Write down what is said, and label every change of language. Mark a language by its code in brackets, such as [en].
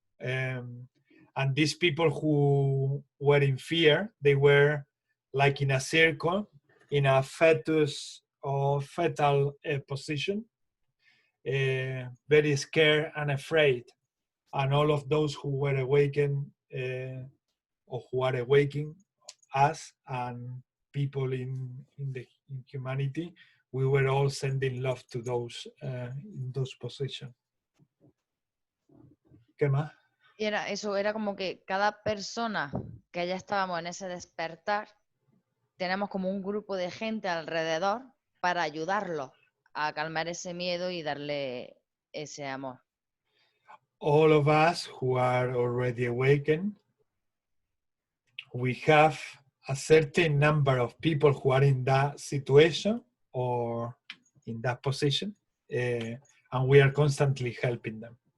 [en] And these people who were in fear, they were like in a circle, in a fetus or fetal position, very scared and afraid. And all of those who were awakened or who are awakening, us and people in humanity, we were all sending love to those in those positions. [es] ¿Qué más? Y era como que cada persona que ya estábamos en ese despertar, tenemos como un grupo de gente alrededor para ayudarlos a calmar ese miedo y darle ese amor. [en] All of us who are already awakened, we have a certain number of people who are in that situation or in that position, and we are constantly helping them.